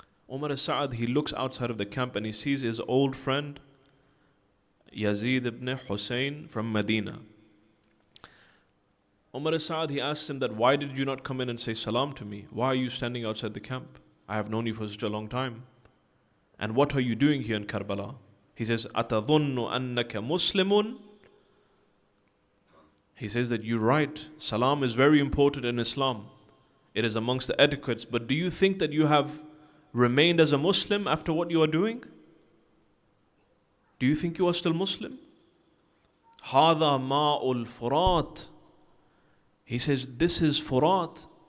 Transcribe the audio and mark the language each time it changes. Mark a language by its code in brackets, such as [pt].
[en] Umar as-Sa'ad, he looks outside of the camp and he sees his old friend Yazid ibn Husayn from Medina. Umar as-Sa'ad, he asks him that, why did you not come in and say salam to me? Why are you standing outside the camp? I have known you for such a long time. And what are you doing here in Karbala? He says, [ar] أَتَظُنُّ أَنَّكَ مُسْلِمٌ? [en] He says that you're right. Salam is very important in Islam. It is amongst the etiquettes. But do you think that you have remained as a Muslim after what you are doing? Do you think you are still Muslim? [ar] هَذَا مَاءُ الْفُرَاتِ. [en] He says, this is Furat.